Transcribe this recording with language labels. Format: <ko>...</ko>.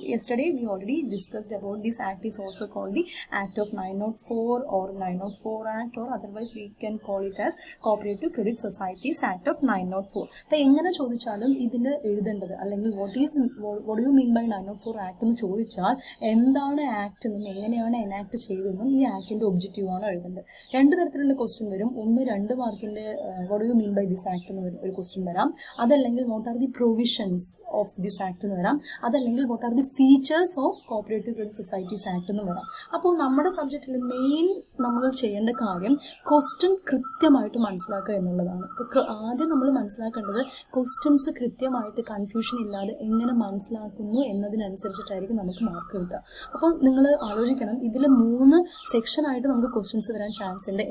<en>Yesterday we already discussed about this act is also called the act of 904 or 904 act, or otherwise we can call it as cooperative credit societies act of 904.</en> <ml>അപ്പോൾ എങ്ങനെ ചോദിച്ചാലും ഇതിന് എഴുതേണ്ടത്, അല്ലെങ്കിൽ</ml> <en>what do you mean by 904</en> <ml>act എന്ന് ചോദിച്ചാൽ എന്താണ് act എന്നും എങ്ങനെയാണ് എനാക്ട് ചെയ്തതെന്നും ഈ ആക്ടിൻ്റെ ഒബ്ജക്റ്റീവാണ് എഴുതേണ്ടത്. രണ്ട് തരത്തിലുള്ള ക്വസ്റ്റ്യൻ വരും. ഒന്ന് 2 മാർക്കിൻ്റെ</ml> <en>what do you mean by this act</en> <ml>എന്ന് ഒരു ക്വസ്റ്റ്യൻ വരാം. അതല്ലെങ്കിൽ</ml> <en>what are the provisions of this act</en> <ml>എന്ന് വരാം. അതല്ലെങ്കിൽ</ml> <en>what are the features of cooperative credit societies act</en> <ml>എന്ന് വരാം. അപ്പോൾ നമ്മുടെ സബ്ജക്റ്റിൽ മെയിൻ നമ്മൾ ചെയ്യേണ്ട കാര്യം ക്വസ്റ്റ്യൻ കൃത്യമായിട്ട് മനസ്സിലാക്കുക എന്നുള്ളതാണ്. ഇപ്പോൾ ആദ്യം നമ്മൾ മനസ്സിലാക്കേണ്ടത് ക്വസ്റ്റ്യൻസ് കൃത്യമായിട്ട് കൺഫ്യൂഷൻ ഇല്ലാതെ എങ്ങനെ മനസ്സിലാക്കുന്നു എന്നതിനനുസരിച്ചിട്ടായിരിക്കും നമുക്ക് മാർക്ക് കിട്ടുക. അപ്പോൾ നിങ്ങൾ ആലോചിക്കണം, ഇതിൽ 3 സെക്ഷനായിട്ട് നമുക്ക് ക്വസ്റ്റ്യൻസ് വരാൻ ചാൻസ് ഉണ്ട്.</ml>